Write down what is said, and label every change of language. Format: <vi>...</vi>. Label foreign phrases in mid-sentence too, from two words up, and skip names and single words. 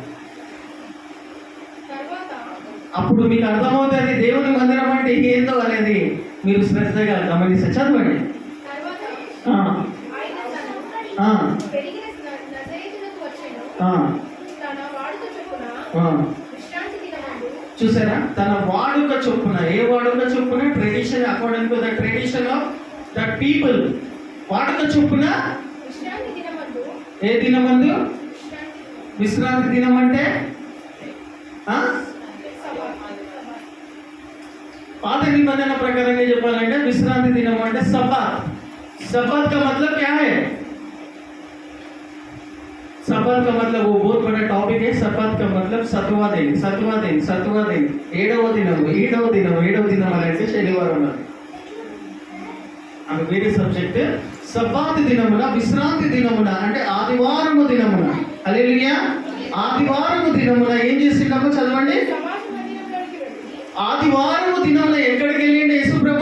<te>అప్పుడు మీకు అర్థమవుతుంది దేవుని మందిరం అంటే ఏందో అనేది మీరు శ్రద్ధగా గమనిస్తే చదవండి. చూసారా, తన వాడుక చొప్పున, ఏ వాడుక చొప్పున? ట్రెడిషన్,</te> <en>According to the tradition of the people.</en> <te>వాడుక చొప్పున ఏ దినమందు? విశ్రాంతి దినం అంటే పాత నిబంధన ప్రకారంగా చెప్పాలంటే విశ్రాంతి దినం అంటే సబ్బాత్.</te> <hi>सब्बात का मतलब क्या है? सब्बात का मतलब वो बहुत बड़ा टॉपिक है. सब्बात का मतलब सत्वा दिन, सत्वा दिन, सत्वा दिन,</hi> <te>ఏడవ దినము, ఏడవ దినము, ఏడవ దినం అంటే శనివారం. అది వేరే సబ్జెక్ట్. సబ్బాత్ దినమున, విశ్రాంతి దినమున అంటే ఆదివారము దినమున. హల్లెలూయా. ఆదివారము దినమున ఏం చేసిండమో చదవండి. ఆదివారము దినమున ఎక్కడికి వెళ్ళిండు యేసు ప్రభు?</te>